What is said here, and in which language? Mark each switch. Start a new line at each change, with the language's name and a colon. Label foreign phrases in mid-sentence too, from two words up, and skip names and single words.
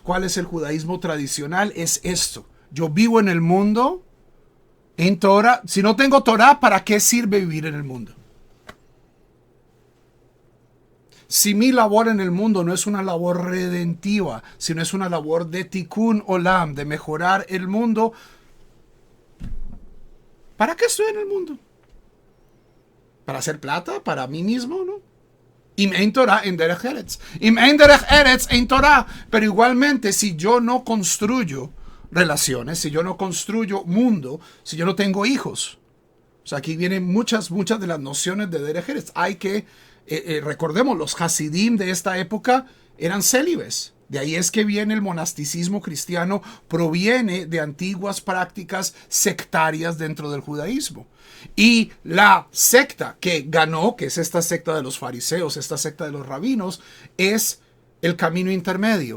Spanish: ¿Cuál es el judaísmo tradicional? Es esto: yo vivo en el mundo en Torah. Si no tengo Torah, ¿para qué sirve vivir en el mundo? Si mi labor en el mundo no es una labor redentiva, sino es una labor de
Hebrew: תיקון עולם,
Spanish: de mejorar el mundo, ¿para qué estoy en el mundo? ¿Para hacer plata? ¿Para mí mismo? ¿No?
Hebrew: אם אין תורה אין דרך ארץ. אם אין דרך ארץ אין תורה.
Spanish: Pero igualmente, si yo no construyo relaciones, si yo no construyo mundo, si yo no tengo hijos. O sea, aquí vienen muchas de las nociones de
Hebrew: דרך ארץ.
Spanish: Hay que, recordemos, los hasidim de esta época eran célibes. De ahí es que viene el monasticismo cristiano, proviene de antiguas prácticas sectarias dentro del judaísmo. Y la secta que ganó, que es esta secta de los fariseos, esta secta de los rabinos, es el camino intermedio.